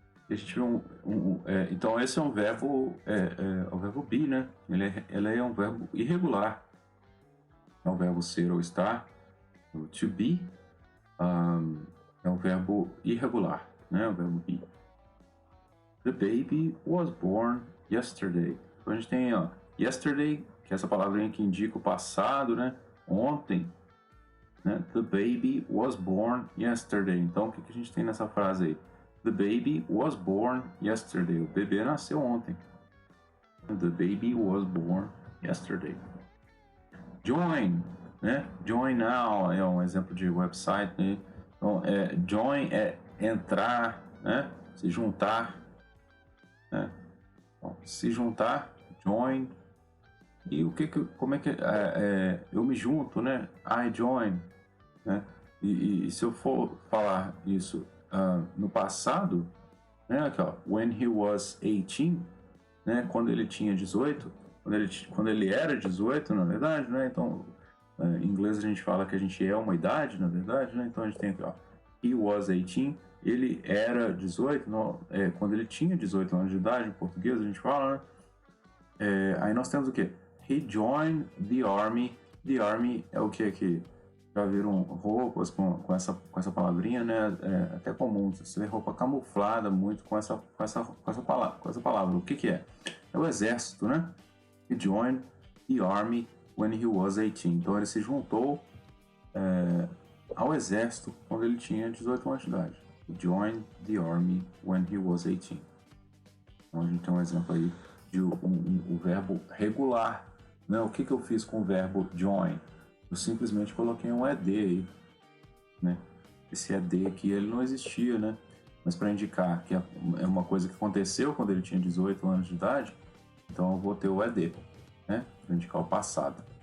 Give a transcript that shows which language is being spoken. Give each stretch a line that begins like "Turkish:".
Portuguese: E a gente viu então esse é um verbo, o verbo be, né? Ele é um verbo irregular. É um verbo ser ou estar. O to be é um verbo irregular, né? O verbo be.
English: The baby was born yesterday.
Portuguese: Então a gente tem, ó, yesterday, que é essa palavrinha que indica o passado, né? Ontem, né?
English: The baby was born yesterday.
Portuguese: Então o que a gente tem nessa frase aí?
English: The baby was born yesterday.
Portuguese: O bebê nasceu ontem.
English: The baby was born yesterday. Join, né? Join now
Portuguese: é um exemplo de website, né? Então, join é entrar, né? Se juntar, né? Bom, se juntar, join. E como é que eu me junto, né?
English: I join,
Portuguese: né? E se eu for falar isso no passado, né? Aqui, ó,
English: when he was 18,
Portuguese: né? Quando ele tinha 18, quando ele era 18, na verdade, né? Então, em inglês a gente fala que a gente é uma idade, na verdade, né? Então a gente tem aqui, ó,
English: he was 18,
Portuguese: ele era 18, quando ele tinha 18 anos de idade, em português a gente fala, né? Aí nós temos o quê?
English: He joined the army. The army
Portuguese: é o que aqui? Já viram roupas com essa palavrinha, né? É até comum, você vê roupa camuflada muito com essa palavra. O que é? É o exército, né?
English: He joined the army when he was 18.
Portuguese: Então ele se juntou ao exército quando ele tinha 18 anos de idade.
English: He joined the army when he was 18.
Portuguese: Então a gente tem um exemplo aí de o verbo regular, né? O que eu fiz com o verbo join? Eu simplesmente coloquei um ED aí, né? Esse ED aqui ele não existia, né? Mas para indicar que é uma coisa que aconteceu quando ele tinha 18 anos de idade, então eu vou ter o ED, né? Para indicar o passado.